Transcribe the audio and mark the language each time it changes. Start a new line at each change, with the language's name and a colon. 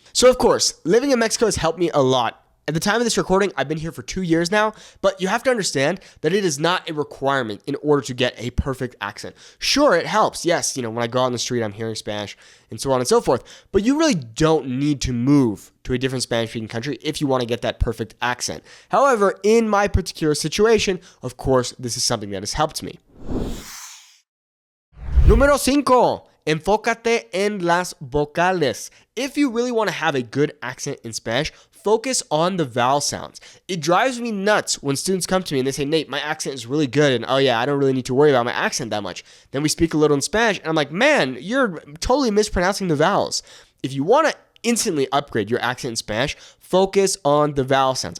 English: So of course, living in Mexico has helped me a lot. At the time of this recording, I've been here for 2 years now, but you have to understand that it is not a requirement in order to get a perfect accent. Sure, it helps. Yes, when I go out on the street, I'm hearing Spanish and so on and so forth, but you really don't need to move to a different Spanish-speaking country if you want to get that perfect accent. However, in my particular situation, of course, this is something that has helped me.
Spanish: Número 5. Enfócate en las vocales.
English: If you really want to have a good accent in Spanish, focus on the vowel sounds. It drives me nuts when students come to me and they say, Nate, my accent is really good, and oh yeah, I don't really need to worry about my accent that much. Then we speak a little in Spanish, and I'm like, man, you're totally mispronouncing the vowels. If you want to instantly upgrade your accent in Spanish, focus on the vowel sounds.